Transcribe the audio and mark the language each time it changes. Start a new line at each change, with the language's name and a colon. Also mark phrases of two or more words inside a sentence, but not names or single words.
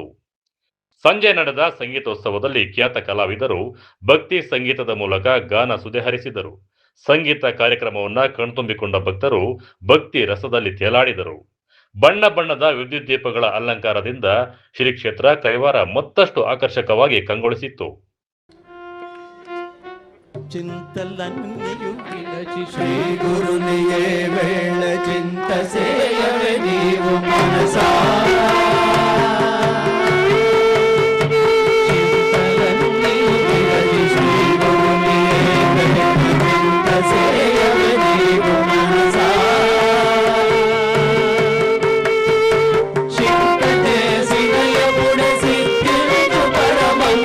Kannada: ಸಂಜೆ ನಡೆದ ಸಂಗೀತೋತ್ಸವದಲ್ಲಿ ಖ್ಯಾತ ಕಲಾವಿದರು ಭಕ್ತಿ ಸಂಗೀತದ ಮೂಲಕ ಗಾನ ಸುಧೆ ಹರಿಸಿದರು. ಸಂಗೀತ ಕಾರ್ಯಕ್ರಮವನ್ನ ಕಣ್ತುಂಬಿಕೊಂಡ ಭಕ್ತರು ಭಕ್ತಿ ರಸದಲ್ಲಿ ತೇಲಾಡಿದರು. ಬಣ್ಣ ಬಣ್ಣದ ವಿದ್ಯುತ್ ದೀಪಗಳ ಅಲಂಕಾರದಿಂದ ಶ್ರೀ ಕ್ಷೇತ್ರ ಕೈವಾರ ಮತ್ತಷ್ಟು ಆಕರ್ಷಕವಾಗಿ ಕಂಗೊಳಿಸಿತ್ತು.
Telugu: చింతలన్నయు విడచి శ్రీ గురునియే వేళ చింత సేయవే నీవు మనసా చింతలన్నయు విడచి శ్రీ గురునియే వేళ చింత సేయవే నీవు మనసా చింత చేసిన ఎప్పుడు సిద్ధించు పరమ